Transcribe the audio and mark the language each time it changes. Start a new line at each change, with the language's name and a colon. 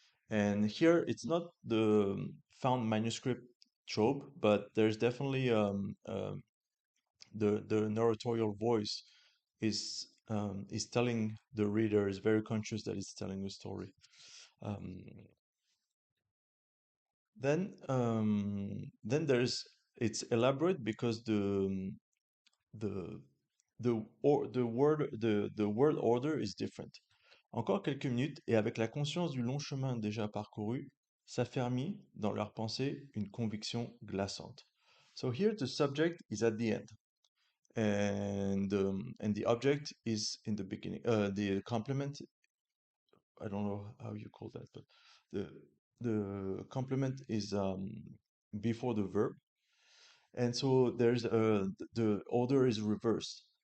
English: And here it's not the found manuscript trope, but there's definitely the narratorial voice is telling the reader, is very conscious that it's telling a story. Um, then there's it's elaborate because the the word order is different.
French: Encore quelques minutes et avec la conscience du long chemin déjà parcouru, s'affermit dans leur pensée une conviction glaçante.
English: So here the subject is at the end, and the object is in the beginning. The complement, I don't know how you call that, but the the complement is before the verb, and so there's the order is reversed.